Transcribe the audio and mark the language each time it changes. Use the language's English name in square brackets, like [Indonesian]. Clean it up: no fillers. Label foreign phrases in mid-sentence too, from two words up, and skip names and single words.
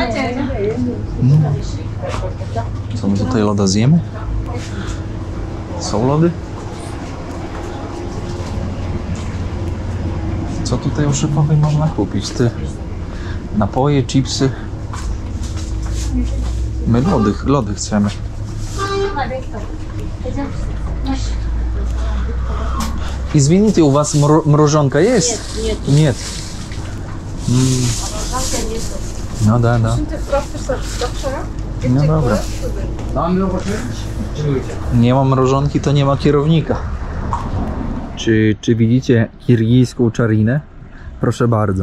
[Polish] Co my tutaj loda zjemy? Są lody? Co tutaj u szefowej można kupić? Ty, napoje, chipsy. My lody chcemy. [Russian] Извините, у вас мороженка есть? Нет. Ну да. [Polish] No dobra. Nie ma mrożonki, to nie ma kierownika. Czy widzicie kirgijską czarinę? Proszę bardzo.